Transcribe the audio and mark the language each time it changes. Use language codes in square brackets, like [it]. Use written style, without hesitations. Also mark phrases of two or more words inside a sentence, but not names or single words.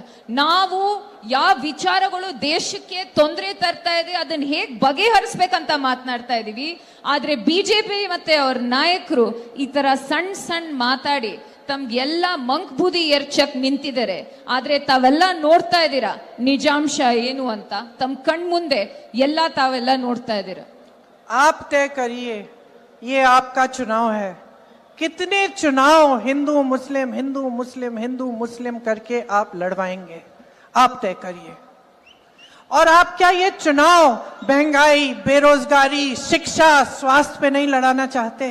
[kn] ನಾವು ಯಾವ ವಿಚಾರಗಳು ದೇಶಕ್ಕೆ ತೊಂದರೆ ತರ್ತಾ ಇದೆ ಅದನ್ನ ಹೇಗ್ ಬಗೆಹರಿಸ್ಬೇಕಂತ ಮಾತನಾಡ್ತಾ ಇದೀವಿ. ಆದ್ರೆ ಬಿಜೆಪಿ ಮತ್ತೆ ಅವ್ರ ನಾಯಕರು ಈ ತರ ಸಣ್ಣ ಸಣ್ಣ ಮಾತಾಡಿ ತಮ್ಗೆಲ್ಲ ಮಂಕ್ ಬುದ್ಧಿ ಎರ್ಚಕ್ ನಿಂತಿದ್ದಾರೆ. ಆದ್ರೆ ತಾವೆಲ್ಲ ನೋಡ್ತಾ ಇದ್ದೀರಾ ನಿಜಾಂಶ ಏನು ಅಂತ. ತಮ್ಮ ಕಣ್ ಮುಂದೆ ಎಲ್ಲ ತಾವೆಲ್ಲ ನೋಡ್ತಾ ಇದ್ದೀರಾ. [hi] आप तय करिए, ये आपका चुनाव है. कितने चुनाव हिंदू मुस्लिम हिंदू मुस्लिम हिंदू मुस्लिम करके आप लड़वाएंगे? आप तय करिए. और आप क्या ये चुनाव महंगाई, बेरोजगारी, शिक्षा, स्वास्थ्य पे नहीं लड़ाना चाहते?